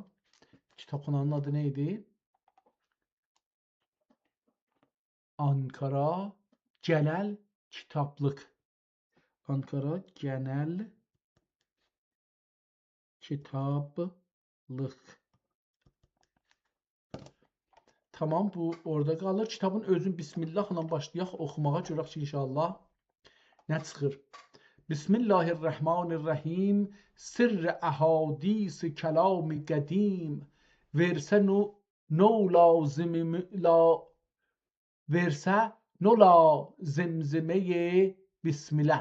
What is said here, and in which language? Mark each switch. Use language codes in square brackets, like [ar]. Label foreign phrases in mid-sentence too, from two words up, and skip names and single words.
[az] Kitabxananın adı neydi? Ankara Genel Kitaplık. Ankara Genel Kitaplık. Tamam, bu orada qalır. Kitabın özün Bismillahla başlayaq oxumağa görək ki, inşallah nə çıxır. [fa] Bismillahirrahmanirrahim. Sirr əhadis kəlam-i qədim. [az] Versə nola zimzimeye bismillah.